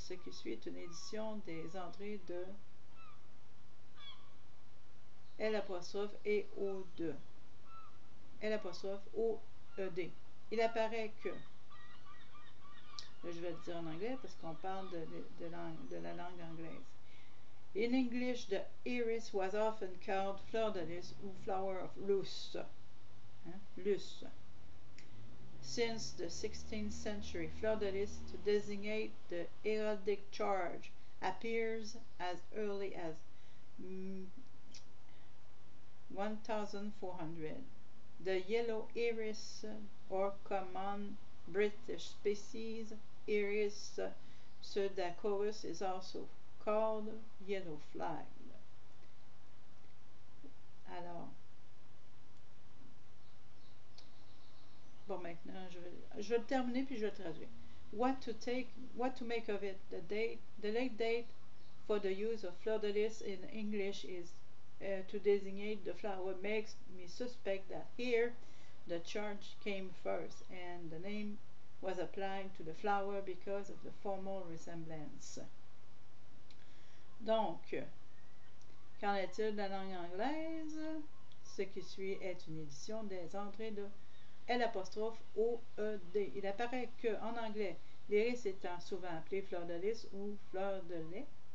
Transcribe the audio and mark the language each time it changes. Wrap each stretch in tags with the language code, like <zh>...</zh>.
<fr>Ce qui suit est une édition des entrées de L' et O2. L' O-E-D. Il apparaît que, là je vais le dire en anglais parce qu'on parle de la langue anglaise.</fr> <en>In English, the iris was often called fleur de lys ou flower of luce. Luce. Since the 16th century, fleur de lys to designate the heraldic charge appears as early as 1400. The yellow iris, or common British species, Iris pseudacorus, is also called yellow flag.</en> <fr>Alors, bon, maintenant, je vais le terminer puis je vais le traduire.</fr> <en>What to make of it? The late date for the use of fleur de lys in English is to designate the flower makes me suspect that here the charge came first and the name was applied to the flower because of the formal resemblance.</en> <fr>Donc, qu'en est-il de la langue anglaise? Ce qui suit est une édition des entrées de L'-O-E-D. Il apparaît que, en anglais, l'iris étant souvent appelé fleur de lys ou fleur de lait.</fr>